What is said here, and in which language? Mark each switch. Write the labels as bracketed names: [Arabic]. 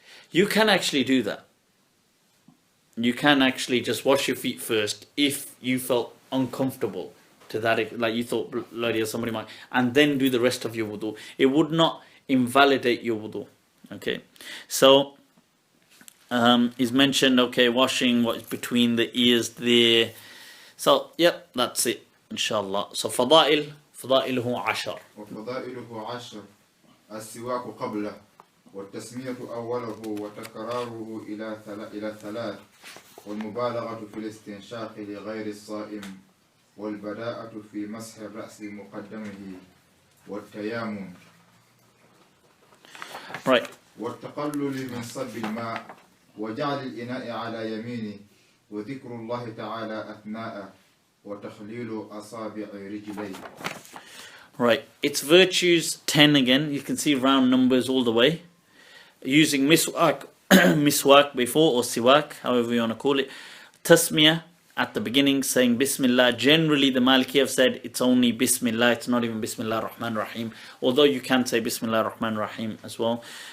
[English] You can actually do that. You can actually just wash your feet first if you felt uncomfortable to that, like you thought, bloody hell, somebody might, and then do the rest of your wudu. It would not invalidate your wudu. Okay, so is mentioned, okay, washing what is between the ears there. So, yep, that's it, inshallah. [Arabic] So, فضائله 10. وفضائله 10 السواك قبله والتسمية أوله وتكراره إلى 3 والمبالغة في الاستنشاق لغير الصائم والبداءة في مسح الرأس مقدمه والتيامن. [English] Right. [Arabic] والتقلل من صب الماء وجعل الإناء على يمينه وذكر الله تعالى أثناء وتخليل أصابع رجليه. [English] Right, it's virtues 10 again. You can see round numbers all the way. Using miswak, miswak before, or siwak, however you want to call it. Tasmiyah at the beginning, saying Bismillah. Generally, the Maliki have said it's only Bismillah. It's not even Bismillah Rahman Rahim. Although you can say Bismillah Rahman Rahim as well.